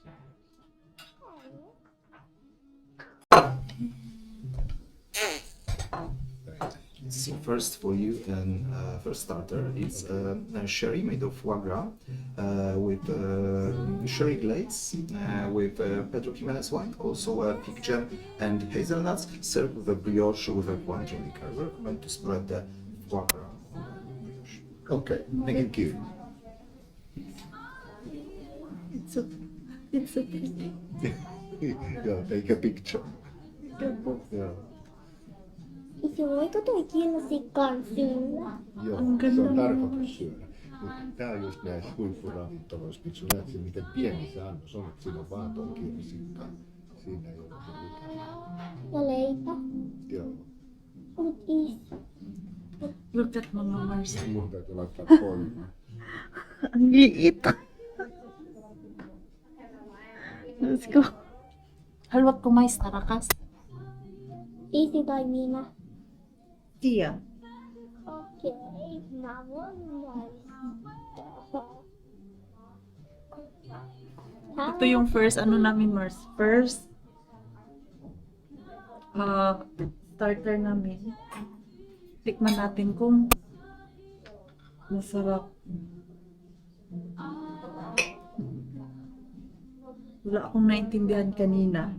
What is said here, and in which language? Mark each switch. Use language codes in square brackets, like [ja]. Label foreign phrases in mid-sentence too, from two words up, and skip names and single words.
[en] So first for you, and first starter, it's a sherry made of foie gras with sherry glaze with Pedro Jimenez wine, also pig jam and hazelnuts, served with a brioche with a Cointreau liquor. We recommend to spread the foie gras on the brioche. Okay, thank you. It's okay. Yeah, take a picture. Yeah. [fi] Isä, voiko toi kirsikan syödä? Joo, se on tarkoitus syödä. Mutta tää on just näissä huippuravintoloissa, nyt sun näet sen, miten pieni se annos on, että siinä on vaan tuon kirsikka. Siinä ei ole mitään. Ja leipä. Joo, Mut isä. [en] Look at mga Mars. [fi] mun täytyy laittaa pois. [tl] Ang liit. [en] Let's go. [fi] Haluatko maistaa, rakas? Isä tai minä? Tia. Okei, mä voin maistaa. [tl] Ito yung first ano namin, Mars. [en] First starter namin. [tl] Tikman natin kung masarap. Wala akong naintindihan kanina.